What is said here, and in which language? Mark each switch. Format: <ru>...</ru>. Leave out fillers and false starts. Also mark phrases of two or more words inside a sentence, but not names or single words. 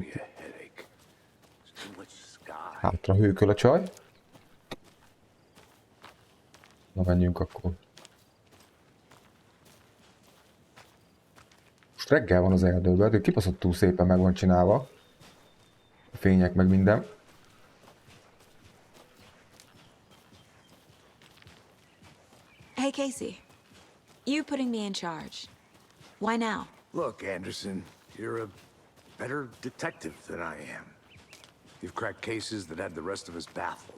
<hu>Hátra hőköl a csaj. Na menjünk akkor. Most reggel van az erdőben, de kibaszottul szépen meg van csinálva. A fények meg minden.</hu> <en>Hey Casey, you putting me in charge. Why now? Look, Anderson, you're a better detective than I am. You've cracked cases that had the rest of us baffled.</en>